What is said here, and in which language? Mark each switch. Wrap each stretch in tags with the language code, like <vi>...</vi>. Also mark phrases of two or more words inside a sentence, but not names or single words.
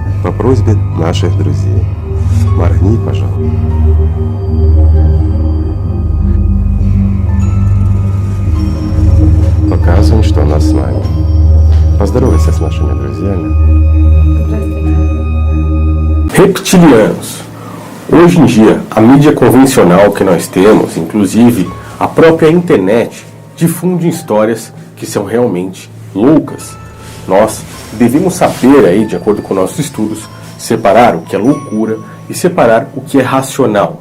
<ru>по просьбе наших друзей. Моргни, пожалуйста. Показываем, что она с нами. Поздоровайся с нашими друзьями.</ru> <pt>Reptilianos. Hoje em dia, a mídia convencional que nós temos, inclusive a própria internet, difunde histórias que são realmente loucas. Nós devemos saber aí, de acordo com nossos estudos, separar o que é loucura e separar o que é racional.</pt>